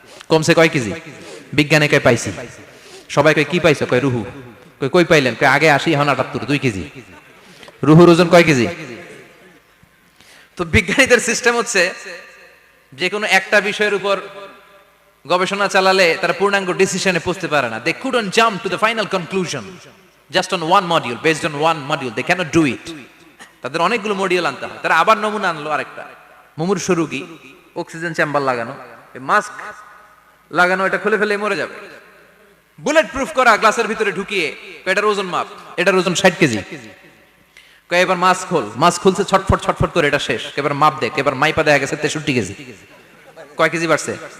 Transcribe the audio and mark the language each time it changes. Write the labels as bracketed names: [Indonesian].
[Bangla] কমছে কয় কেজি? বিজ্ঞানে কয় পাইছি। সবাই কয় কি পাইছো? কয় রুহু। কই পাইলেন? কয় আগে 80, এখন 78, 2 কেজি। রুহুর ওজন কয় কেজি? তো বিজ্ঞানীদের সিস্টেম হচ্ছে যে কোনো একটা বিষয়ের উপর গবেষণা চালালে তারা পূর্ণাঙ্গ ডিসিশনে পৌঁছতে পারে না। [English] They couldn't jump to the final conclusion just on one module, based on one module. They cannot do it. [Bangla] তাদের অনেকগুলো মডিউল আনতে হয়। তারা আবার নমুনা আনলো আরেকটা। মুমূর্ষ রোগী, অক্সিজেন চেম্বার লাগানো, মাস্ক লাগানো, এটা খুলে ফেলে মরে যাবে। বুলেট প্রুফ করা গ্লাসের ভিতরে ঢুকিয়ে, এটার ওজন মাপ, এটার ওজন 60 কেজি। কয় এবার মাস্ক খোল, মাস্ক খুলছে ছটফট ছটফট করে, এটা শেষ। এবার মাপ দেখ, এবার মাইপা দেখা গেছে 63 কেজি। কয় কেজি বাড়ছে?